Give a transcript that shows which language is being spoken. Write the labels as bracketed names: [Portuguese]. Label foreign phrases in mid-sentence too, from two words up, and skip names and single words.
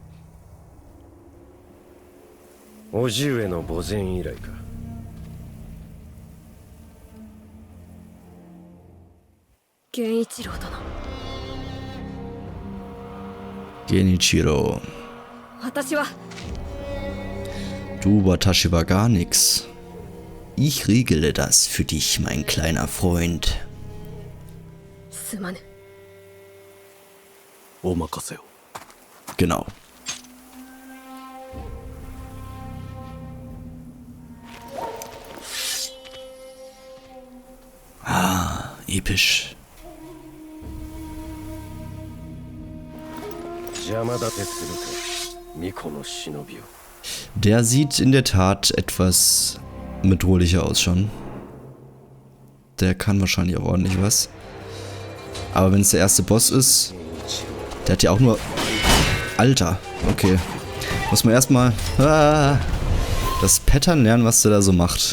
[German] Genichiro. Du, Watashi war gar nix. Ich regle das für dich, mein kleiner Freund. [Japanese] すまぬ。お任せを。 [German] Genau. Ah, episch. [Japanese] 邪魔立てするか、巫女の忍びを。 [German] Der sieht in der Tat etwas bedrohlicher aus schon. Der kann wahrscheinlich auch ordentlich was. Aber wenn es der erste Boss ist, der hat ja auch nur... Alter, okay. Muss man erstmal das Pattern lernen, was der da so macht.